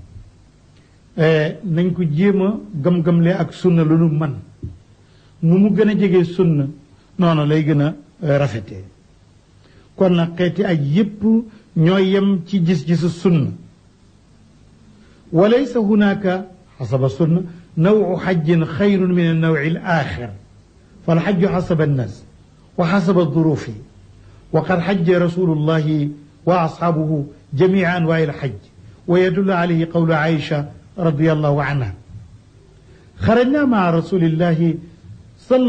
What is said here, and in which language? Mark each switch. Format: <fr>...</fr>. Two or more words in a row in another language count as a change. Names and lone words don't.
<wo>nañ ko jéem a gëm-gëmle ak sunna lu nu man nu mu gën a jege sunna noonu lay gën a rafetee kon nag xeeti aj yépp ñoo yem ci gis-gisu sunna</wo> <ar>وليس هناك حسب السنة نوع حج خير من النوع الآخر فالحج حسب الناس وحسب الظروف وقد حج رسول الله وأصحابه جميع أنواع الحج ويدل عليه قول عائشة رضي الله عنها خرجنا مع رسول الله صلى</ar>